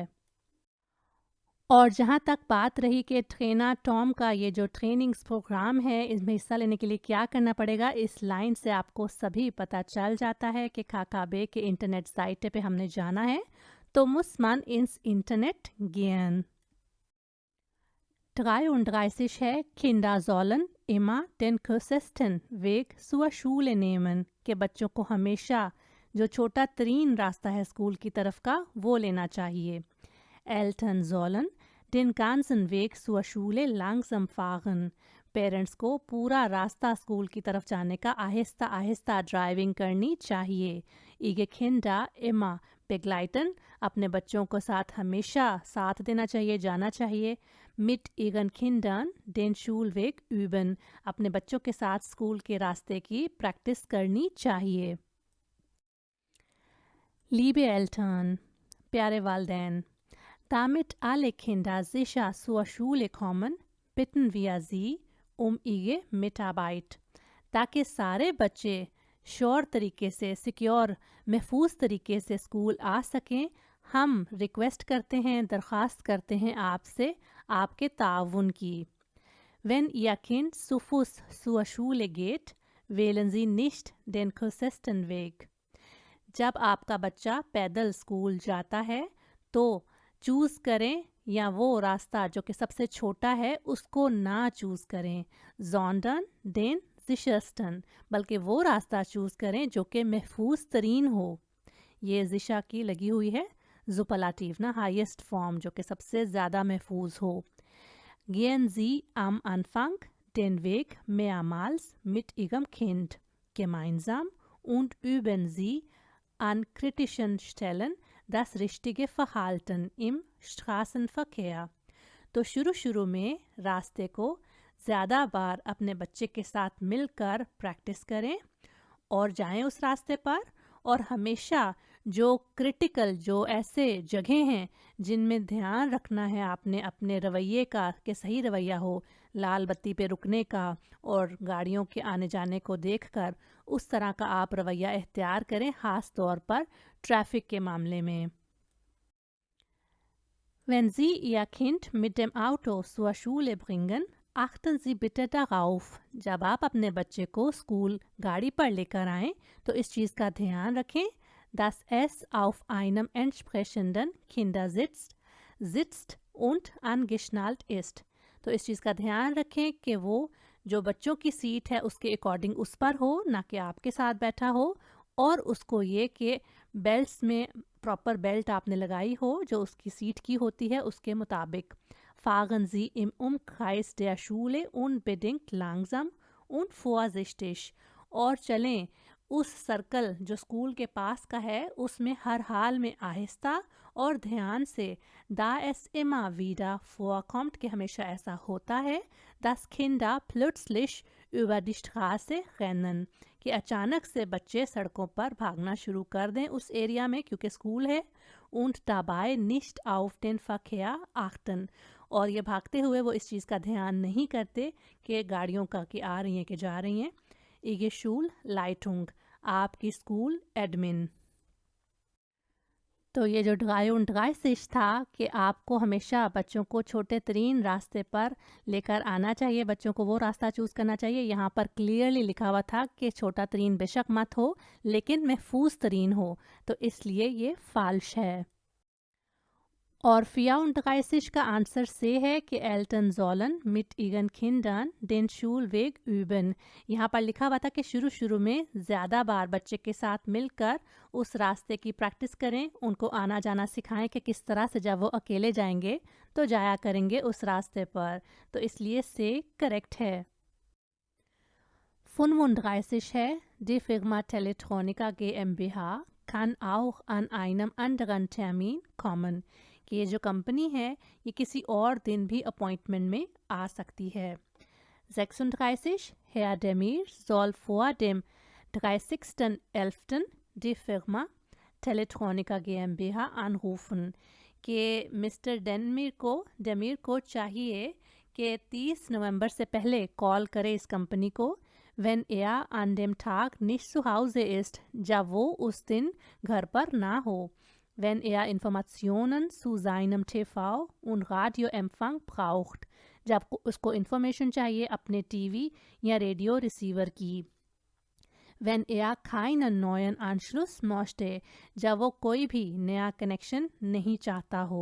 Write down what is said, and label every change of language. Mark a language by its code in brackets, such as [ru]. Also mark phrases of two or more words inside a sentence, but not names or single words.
[ur] اور جہاں تک بات رہی کہ ٹرینر ٹام کا یہ جو [en] trainings program [ur] ہے، اس میں حصہ لینے کے لیے کیا کرنا پڑے گا، اس لائن سے آپ کو سبھی پتا چل جاتا ہے کہ KKB کے [en] internet site [ur] پہ ہم نے جانا ہے. [de] तो muss man ins Internet gehen। 33 है Kinder sollen immer den kürzesten Weg zur Schule nehmen, [ur] کہ بچوں کو ہمیشہ جو چھوٹا ترین راستہ ہے سکول کی طرف کا وہ لینا چاہیے. [de] Eltern sollen den ganzen Weg zur Schule langsam fahren, [ur] پیرنٹس کو پورا راستہ سکول کی طرف جانے کا آہستہ آہستہ ڈرائیونگ کرنی چاہیے. [de] Ihre Kinder immer begleiten, [ur] اپنے بچوں کو ساتھ ہمیشہ ساتھ دینا چاہیے، جانا چاہیے. [de] Mit ihren Kindern den Schulweg üben, [ur] اپنے بچوں کے ساتھ سکول کے راستے کی پریکٹس کرنی چاہیے. [de] Liebe Eltern, [ur] پیارے والدین, [de] damit alle Kinder sicher zur Schule kommen, bitten wir Sie um Ihre Mitarbeit, [ur] تاکہ سارے بچے شیور طریقے سے، سیکیور، محفوظ طریقے سے سکول آ سکیں، ہم ریکویسٹ کرتے ہیں، درخواست کرتے ہیں آپ سے آپ کے تعاون کی. [de] Wenn Ihr Kind zu Fuß zur Schule geht, wählen Sie nicht den kürzesten Weg। [ur] جب آپ کا بچہ پیدل سکول جاتا ہے تو چوز کریں یا وہ راستہ جو کہ سب سے چھوٹا ہے اس کو نہ چوز کریں, [de] sondern den sichersten, [ur] بلکہ وہ راستہ چوز کریں جو کہ محفوظ ترین ہو. یہ جشا کی لگی ہوئی ہے زوپلاٹیو نا, [en] highest form, [ur] ، جو کہ سب سے زیادہ محفوظ ہو. [de] Gehen Sie am Anfang den Weg mehrmals mit Ihrem Kind gemeinsam und üben Sie an kritischen Stellen das richtige Verhalten im Straßenverkehr। [ur] تو شروع میں راستے کو زیادہ بار اپنے بچے کے ساتھ مل کر پریکٹس کریں اور جائیں اس راستے پر، اور ہمیشہ جو کریٹیکل، جو ایسے جگہ ہیں جن میں دھیان رکھنا ہے آپ نے اپنے رویے کا کہ صحیح رویہ ہو، لال بتی پہ رکنے کا اور گاڑیوں کے آنے جانے کو دیکھ کر اس طرح کا آپ رویہ اختیار کریں، خاص طور پر ٹریفک کے معاملے میں. [de] Wenn Sie Ihr Kind mit dem Auto zur Schule bringen, achten Sie bitte darauf। [ur] جب آپ اپنے بچے کو سکول گاڑی پر لے کر آئیں تو اس چیز کا دھیان رکھیں, [de] dass es auf einem entsprechenden Kindersitz und angeschnallt ist। [ur] تو اس چیز کا دھیان رکھیں کہ وہ جو بچوں کی سیٹ ہے اس کے اکارڈنگ اس پر ہو، نہ کہ آپ کے ساتھ بیٹھا ہو، اور اس کو یہ کہ بیلٹس میں [en] proper belt [ur] آپ نے لگائی ہو جو اس کی سیٹ کی ہوتی ہے اس کے مطابق. [de] Fahren Sie im Umkreis der Schule unbedingt langsam und vorsichtig। [ur] اور چلیں اس سرکل جو سکول کے پاس کا ہے اس میں ہر حال میں آہستہ اور دھیان سے. [de] Da es immer wieder vorkommt, [ur] کہ ہمیشہ ایسا ہوتا ہے, [de] dass Kinder plötzlich über die Straße rennen, [ur] کہ اچانک سے بچے سڑکوں پر بھاگنا شروع کر دیں اس ایریا میں کیونکہ سکول ہے. [de] Und dabei nicht auf den Verkehr achten, [ur] اور یہ بھاگتے ہوئے وہ اس چیز کا دھیان نہیں کرتے کہ گاڑیوں کا کہ آ رہی ہیں کہ جا رہی ہیں. [de] Ihre Schulleitung, [ur] آپ کی [en] school admin. [ur] تو یہ جو 33 تھا کہ آپ کو ہمیشہ بچوں کو چھوٹے ترین راستے پر لے کر آنا چاہیے، بچوں کو وہ راستہ چوز کرنا چاہیے. یہاں پر کلیئرلی لکھا ہوا تھا کہ چھوٹا ترین بے شک مت ہو لیکن محفوظ ترین ہو، تو اس لیے یہ فالش ہے. اور 34 کا آنسر سے ہے کہ [de] Eltern sollen mit ihren Kindern den Schulweg üben। [ur] یہاں پر لکھا ہوا تھا کہ شروع میں زیادہ بار بچے کے ساتھ مل کر اس راستے کی پریکٹس کریں، ان کو آنا جانا سکھائیں کہ کس طرح سے جب وہ اکیلے جائیں گے تو جایا کریں گے اس راستے پر. تو اس لیے سے کریکٹ ہے. 35 ہے, [de] Die Firma Teletronica GmbH kann auch an einem anderen Termin kommen। [ur] کہ یہ جو کمپنی ہے یہ کسی اور دن بھی اپوائنٹمنٹ میں آ سکتی ہے. [de] 36 Herr Demir soll vor dem 30.11. die Firma Teletronica GmbH anrufen। [ur] کہ مسٹر ڈیمیر کو چاہیے کہ 30 نومبر سے پہلے کال کرے اس کمپنی کو, [de] wenn er an dem Tag nicht zu Hause ist, [ur] جب وہ اس دن گھر پر نہ ہو, [de] wenn er Informationen zu seinem TV- und Radioempfang braucht, [ur] جب اس کو انفارمیشن چاہیے اپنے ٹی وی یا [en] radio receiver [ur] کی, [de] wenn er keinen neuen Anschluss möchte, [ur] جب وہ کوئی بھی نیا کنکشن نہیں چاہتا ہو.